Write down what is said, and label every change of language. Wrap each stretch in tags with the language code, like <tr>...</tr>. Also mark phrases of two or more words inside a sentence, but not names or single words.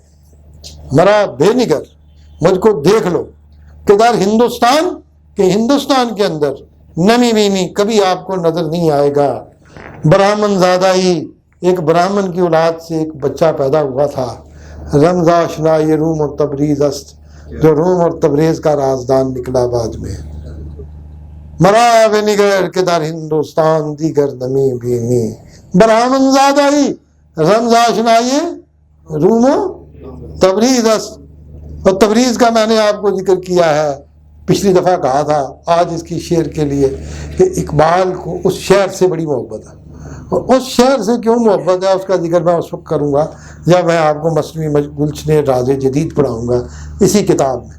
<fa>مرا بے نگر،</fa> <ur>مجھ کو دیکھ لو،</ur> <fa>کہ در ہندوستان،</fa> <ur>کہ ہندوستان کے اندر،</ur> <fa>نمی بینی</fa> <ur>کبھی آپ کو نظر نہیں آئے گا.</ur> <fa>برہمن زادہ ہی،</fa> <ur>ایک برہمن کی اولاد سے ایک بچہ پیدا ہوا تھا.</ur> <fa>رمز آشنا یہ روم اور تبریز است،</fa> <ur>جو روم اور تبریز کا رازدان نکلا بعد میں.</ur> <fa>مرا بے نگر کے در ہندوستان دیگر نمی بینی. برہمن زادہ ہی، رمز آشنا یہ روم و تبریز است.</fa> <ur>اور تبریز کا میں نے آپ کو ذکر کیا ہے، پچھلی دفعہ کہا تھا، آج اس کی شعر کے لیے، کہ اقبال کو اس شعر سے بڑی محبت ہے. اور اس شعر سے کیوں محبت ہے اس کا ذکر میں اس وقت کروں گا جب میں آپ کو مصنوعی گلشن راز جدید پڑھاؤں گا اسی کتاب میں.</ur>